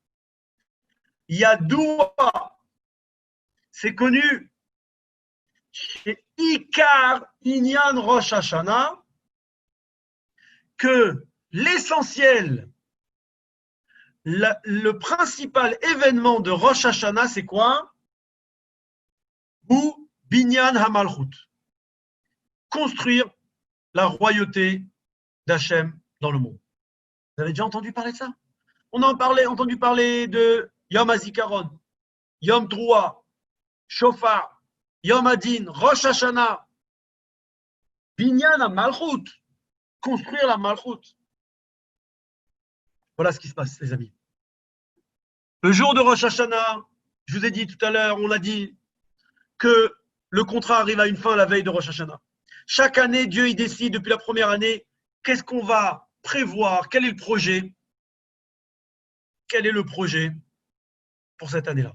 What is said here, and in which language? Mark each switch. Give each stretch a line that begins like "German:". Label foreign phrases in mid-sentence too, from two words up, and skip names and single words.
French: Yadoua, c'est connu, chez
Hebrew: עיקר ענין ראש השנה,
French: que l'essentiel, le principal événement de Rosh Hashanah, c'est quoi?
Hebrew: הוא בניין המלכות.
French: Construire la royauté d'Hachem dans le monde. Vous avez déjà entendu parler de ça? On a entendu parler de Yom HaZikaron, Yom Troua, Shofar, Yom Hadin, Rosh Hashanah, Binyan HaMalchut, construire la Malchut. Voilà ce qui se passe, les amis. Le jour de Rosh Hashanah, je vous ai dit tout à l'heure, on a dit que le contrat arrive à une fin la veille de Rosh Hashanah. Chaque année, Dieu il décide depuis la première année qu'est-ce qu'on va prévoir, quel est le projet, pour cette année-là.